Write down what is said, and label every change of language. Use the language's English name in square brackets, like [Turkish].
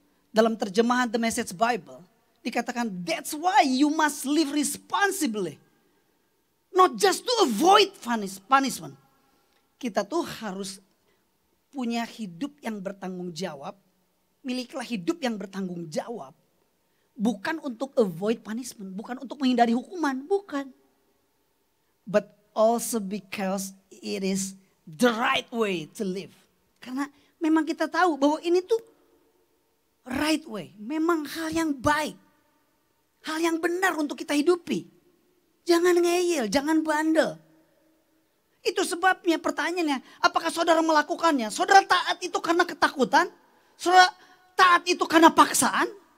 [Indonesian] Dalam terjemahan [English] The Message Bible [Indonesian] dikatakan [English] that's why you must live responsibly. Not just to avoid punishment. [Indonesian] Kita tuh harus punya hidup yang bertanggung jawab. Milikilah hidup yang bertanggung jawab. Bukan untuk [English] avoid punishment. [Indonesian] Bukan untuk menghindari hukuman. Bukan. [English] But also because it is the right way to live. [Indonesian] Karena memang kita tahu bahwa ini tuh [English] right way, [Indonesian] memang hal yang baik. Hal yang benar untuk kita hidupi. Jangan ngeyel, jangan bandel. Itu sebabnya pertanyaannya, apakah saudara melakukannya? Saudara taat itu karena ketakutan? Saudara taat itu karena paksaan?